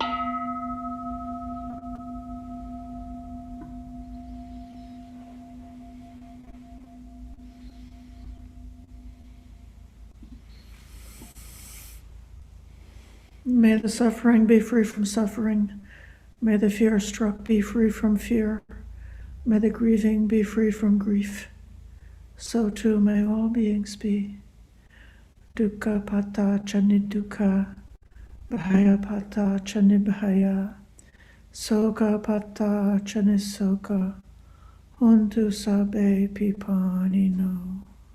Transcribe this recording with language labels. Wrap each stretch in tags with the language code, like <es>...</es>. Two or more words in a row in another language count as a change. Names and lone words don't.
<en>the suffering be free from suffering. May the fear struck be free from fear. May the grieving be free from grief. So too may all beings be.</en> <pi>Dukkha pata chaniddukkha, bhaya pata chanibhaya, soka pata chanisoka, hontu sabbe pipanino.</pi>